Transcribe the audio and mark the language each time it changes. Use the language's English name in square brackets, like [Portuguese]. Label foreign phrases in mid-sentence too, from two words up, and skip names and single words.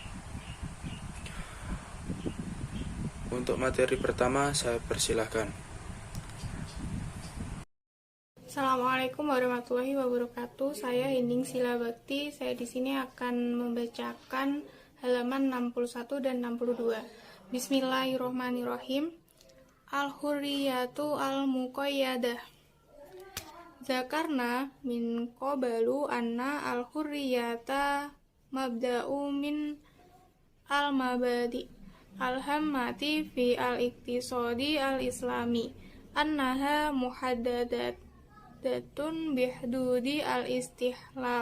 [Indonesian] Untuk materi pertama, saya persilahkan. [Arabic] السلام عليكم ورحمة الله وبركاته. [Indonesian] Saya Hening Sila Bakti. Saya di sini akan membacakan halaman 61 dan 62. [Arabic] بسم الله الرحمن الرحيم. الحرية المقيدة. ذكرنا من قبل أن الحرية مبدأ من المبادئ الهامة في الاقتصاد الإسلامي أنها محددة بحدود الاستخلاف